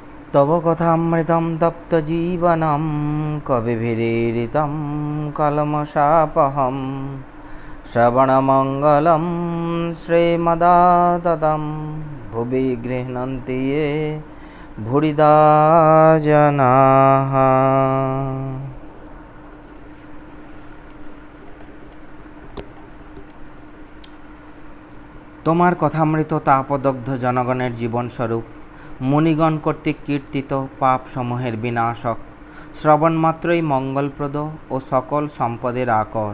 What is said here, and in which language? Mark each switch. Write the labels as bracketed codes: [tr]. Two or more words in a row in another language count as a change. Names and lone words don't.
[sa] तव कथामृतं तप्तजीवनं कविभिरीडितं कल्मषापहं श्रवणमङ्गलं श्रीमदाततं भुवि गृह्णन्ति ये भूरिदा जनाः। [bn] তোমার কথামৃত তাপদগ্ধ জনগণের জীবনস্বরূপ মুনিগণ কর্তৃক কীর্তিত পাপ সমূহের বিনাশক, শ্রবণমাত্রই মঙ্গলপ্রদ ও সকল সম্পদের আকর।